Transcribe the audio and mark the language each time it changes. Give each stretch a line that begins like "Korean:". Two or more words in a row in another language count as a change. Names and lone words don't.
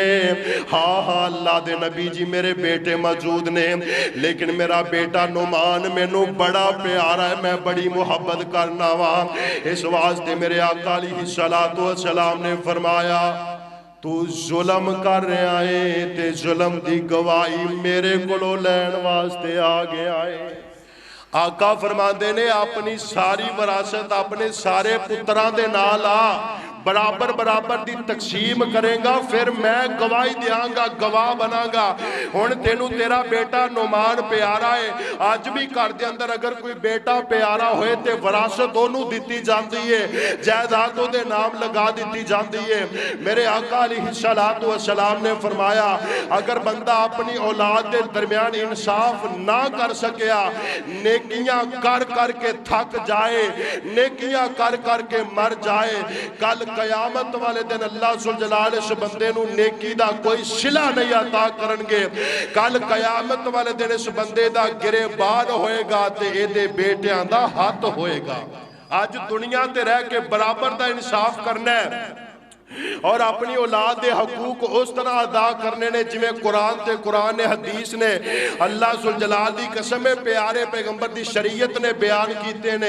Punjabi: ہاں ہاں اللہ دے نبی جی میرے بیٹے موجود نے، لیکن میرا بیٹا نعمان مینوں بڑا پیارا ہے، میں بڑی محبت کرنا وا۔ اس واسطے میرے آقا
Arabic: علیہ السلام
Punjabi: نے فرمایا تو ظلم کر رہا ہے تے ظلم دی گواہی میرے کولوں لین واسطے آ گیا ہے۔ آقا فرماندے نے اپنی ساری وراثت اپنے سارے پتران دے نال آ، برابر برابر دی تقسیم کرے گا، پھر میں گواہی دیاں گا، گواہ بنا گا۔ ہن تینوں تیرا بیٹا نعمان پیارا ہے، آج بھی گھر دے اندر اگر کوئی بیٹا پیارا ہوئے تے وراثت اونوں دتی جاندی ہے، جائیداد دے نام لگا دتی جاندی ہے۔ میرے آقا
Arabic: علیہ السلام
Punjabi: نے فرمایا اگر بندہ اپنی اولاد دے درمیان انصاف نہ کر سکیا، نیکیاں کر کر کے تھک جائے، نیکیاں کر کر کے مر جائے، کل قیامت والے دن اللہ ذوالجلال اس بندے نو نیکی دا کوئی صلہ نہیں عطا کرنگے۔ کل قیامت والے دن اس بندے دا گریبان ہوئے گا تے اے دے بیٹیاں دا ہاتھ ہوئے گا۔ آج دنیا تے رہ کے برابر دا انصاف کرنا ہے اور اپنی اولاد دے حقوق اس طرح ادا کرنے نے جویں قرآن نے حدیث نے اللہ ذوالجلال دی قسم پیارے پیغمبر دی شریعت نے بیان کیتے نے۔